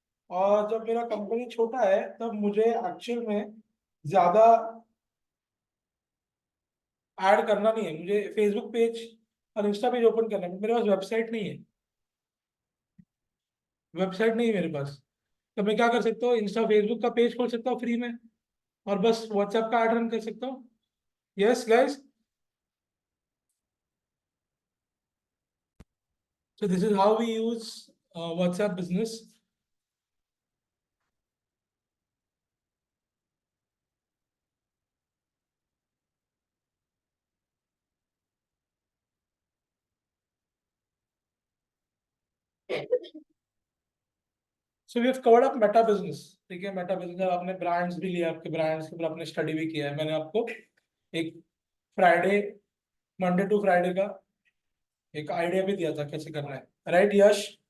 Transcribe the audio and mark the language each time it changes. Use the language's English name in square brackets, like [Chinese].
[Hindi] और जब मेरा कंपनी छोटा है तब मुझे एक्चुअल में ज्यादा ऐड करना नहीं है, मुझे फेसबुक पेज और इंस्टा पेज ओपन करना है, मेरे पास वेबसाइट नहीं है, वेबसाइट नहीं है मेरे पास। तो मैं क्या कर सकता हूँ, इंस्टा फेसबुक का पेज खोल सकता हूँ फ्री में, और बस व्हाट्सएप का ऐड रन कर सकता हूँ। [English] Yes guys, so this is how we use WhatsApp business. So we have covered up meta business, [Hindi] ठीक है। मेटा बिजनेस आपने ब्रांड्स भी लिया, आपके ब्रांड्स के ऊपर आपने स्टडी भी किया है, मैंने आपको एक फ्राइडे, मंडे टू फ्राइडे का एक आइडिया भी दिया था कैसे करना है, राइट यश?